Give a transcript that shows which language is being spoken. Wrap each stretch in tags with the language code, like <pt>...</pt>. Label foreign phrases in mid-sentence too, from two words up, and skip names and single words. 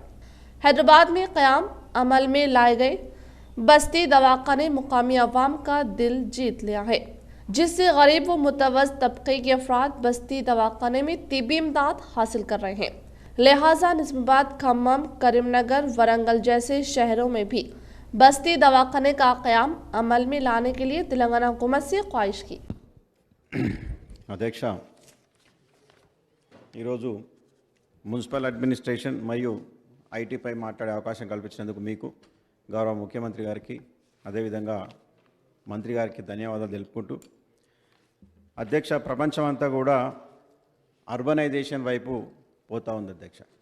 <ur>حیدرآباد میں قیام عمل میں لائے گئے بستی دواخانے مقامی عوام کا دل جیت لیا ہے، جس سے غریب و متوسط طبقے کے افراد بستی دواخانے میں طبی امداد حاصل کر رہے ہیں۔ لہٰذا نظام آباد، کھمم، کریم نگر، ورنگل جیسے شہروں میں بھی بستی دواخانے کا قیام عمل میں لانے کے لیے تلنگانہ حکومت سے خواہش کی۔</ur> <te>అధ్యక్ష, ఈరోజు</te> <en>municipal administration</en> <te>మరియు ఐటీపై మాట్లాడే అవకాశం కల్పించినందుకు మీకు, గౌరవ ముఖ్యమంత్రి గారికి, అదేవిధంగా మంత్రి గారికి ధన్యవాదాలు తెలుపుకుంటూ, అధ్యక్ష, ప్రపంచం అంతా కూడా అర్బనైజేషన్ వైపు పోతూ ఉంది అధ్యక్ష.</te>